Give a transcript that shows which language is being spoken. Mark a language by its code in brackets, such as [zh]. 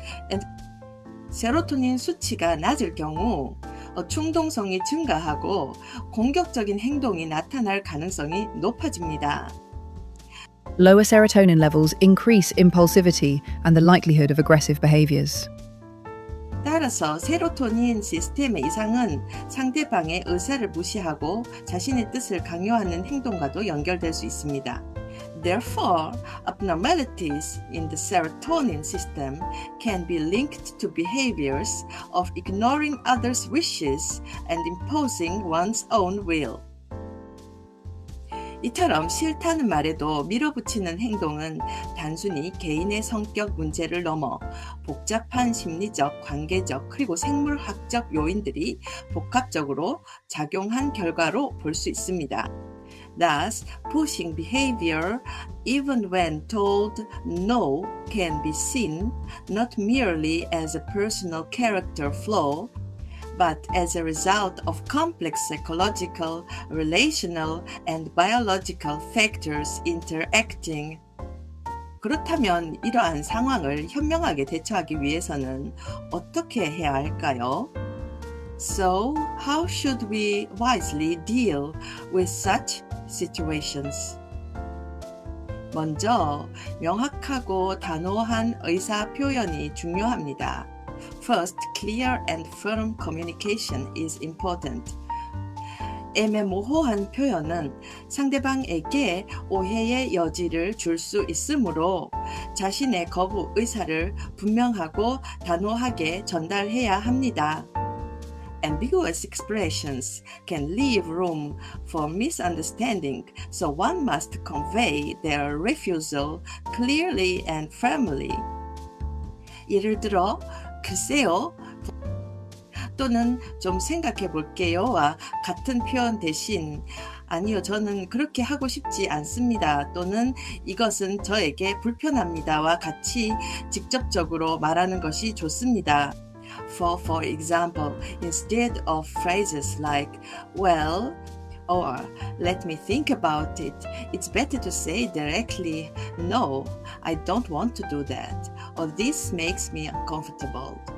[en] And [ko] 세로토닌 수치가 낮을 경우 충동성이 증가하고 공격적인 행동이 나타날 가능성이 높아집니다. [en] Lower serotonin levels increase impulsivity and the likelihood of aggressive behaviors. [ko] 따라서 세로토닌 시스템의 이상은 상대방의 의사를 무시하고 자신의 뜻을 강요하는 행동과도 연결될 수 있습니다. [en] Therefore, abnormalities in the serotonin system can be linked to behaviors of ignoring others' wishes and imposing one's own will. [ko] 이처럼 싫다는 말에도 밀어붙이는 행동은 단순히 개인의 성격 문제를 넘어 복잡한 심리적, 관계적, 그리고 생물학적 요인들이 복합적으로 작용한 결과로 볼 수 있습니다. [en] Thus, pushing behavior, even when told no, can be seen not merely as a personal character flaw, but as a result of complex psychological, relational, and biological factors interacting. [ko] 그렇다면 이러한 상황을 현명하게 대처하기 위해서는 어떻게 해야 할까요? [en] So, how should we wisely deal with such situations? [ko] 먼저, 명확하고 단호한 의사 표현이 중요합니다. [en] First, clear and firm communication is important. [ko] 애매모호한 표현은 상대방에게 오해의 여지를 줄 수 있으므로 자신의 거부 의사를 분명하고 단호하게 전달해야 합니다. [en] Ambiguous expressions can leave room for misunderstanding, so one must convey their refusal clearly and firmly. [ko] 예를 들어, 글쎄요, 또는 좀 생각해 볼게요와 같은 표현 대신 아니요, 저는 그렇게 하고 싶지 않습니다. 또는 이것은 저에게 불편합니다와 같이 직접적으로 말하는 것이 좋습니다. [en] For example, instead of phrases like, well, or let me think about it, it's better to say directly, no, I don't want to do that, or this makes me uncomfortable.